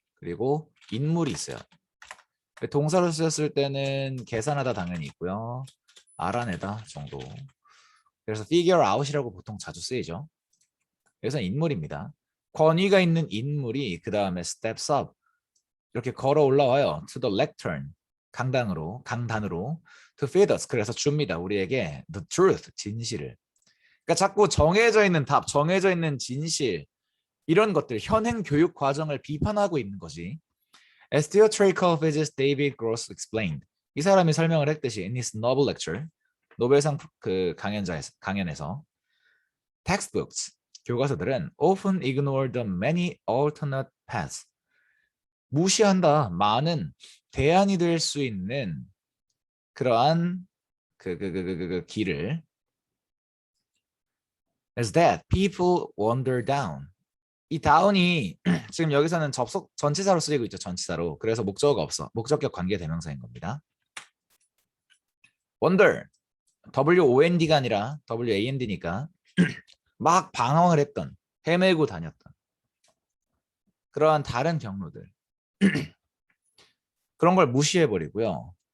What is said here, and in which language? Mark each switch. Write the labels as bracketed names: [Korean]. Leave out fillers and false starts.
[Korean] 그리고 인물이 있어요. 동사로 쓰였을 때는 계산하다 당연히 있고요. 알아내다 정도. 그래서 figure out이라고 보통 자주 쓰이죠. 여기서 인물입니다. 권위가 있는 인물이 그 다음에 [English] steps up [Korean] 이렇게 걸어 올라와요. [English] to the lectern. [Korean] 강단으로 [English] to feed us. [Korean] 그래서 줍니다. 우리에게 [English] the truth, [Korean] 진실을. 그러니까 자꾸 정해져 있는 답, 정해져 있는 진실 이런 것들, 현행 교육 과정을 비판하고 있는 거지. [English] As theatrical physicist David Gross explained. [Korean] 이 사람이 설명을 했듯이 [English] in his Nobel lecture, [Korean] 노벨상 그 강연에서 [English] textbooks, [Korean] 교과서들은 [English] often ignore the many alternate paths. [Korean] 무시한다. 많은 대안이 될 수 있는 그러한 그 길을. [English] As that people wander down. [Korean] 이 down이 지금 여기서는 접속 전치사로 쓰이고 있죠. 전치사로. 그래서 목적어가 없어. 목적격 관계 대명사인 겁니다. [English] wander. [Korean] W-O-N-D가 아니라 W-A-N-D니까 막 방황을 했던, 헤매고 다녔던 그러한 다른 경로들. 그런 걸 무시해버리고요.